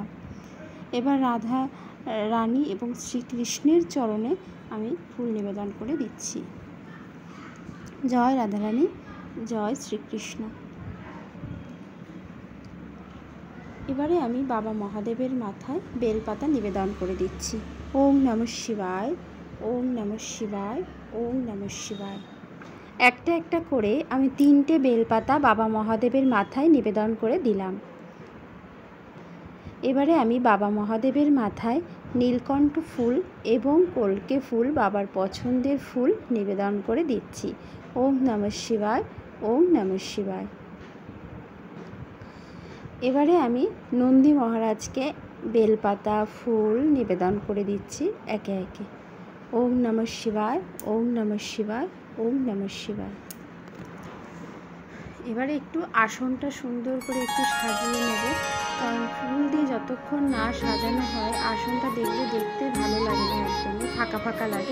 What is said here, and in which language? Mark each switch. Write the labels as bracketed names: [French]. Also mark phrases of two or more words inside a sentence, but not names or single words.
[Bangla] এবার রাধা রানী এবং শ্রীকৃষ্ণের চরণে আমি ফুল নিবেদন করে দিচ্ছি। জয় রাধারানী, জয় শ্রীকৃষ্ণ। এবারে আমি বাবা মহাদেবের মাথায় বেলপাতা নিবেদন করে দিচ্ছি। [Sanskrit] ওম নমঃ শিবায়, ওম নমঃ শিবায়, ওম নমঃ শিবায়। [Bangla] একটা একটা করে আমি 3টে বেলপাতা বাবা মহাদেবের মাথায় নিবেদন করে দিলাম। এবারে আমি বাবা মহাদেবের মাথায় নীলকণ্ঠ ফুল এবং কলকে ফুল, বাবার পছন্দের ফুল নিবেদন করে দিচ্ছি। [Sanskrit] ওম নমঃ শিবায়, ওম নমঃ শিবায়। [Bangla] এবারে আমি নন্দী মহারাজকে বেলপাতা, ফুল নিবেদন করে দিচ্ছি একে একে। [Sanskrit] ওম নমঃ শিবায়, ওম নমঃ শিবায়, ওম নমঃ শিবায়। [Bangla] এবারে একটু আসনটা সুন্দর করে একটু সাজিয়ে নেব, কারণ ফুল দিয়ে যতক্ষণ না সাজানো হয় আসনটা দেখতে ভালো লাগে না, একদমই ফাঁকা ফাঁকা লাগে।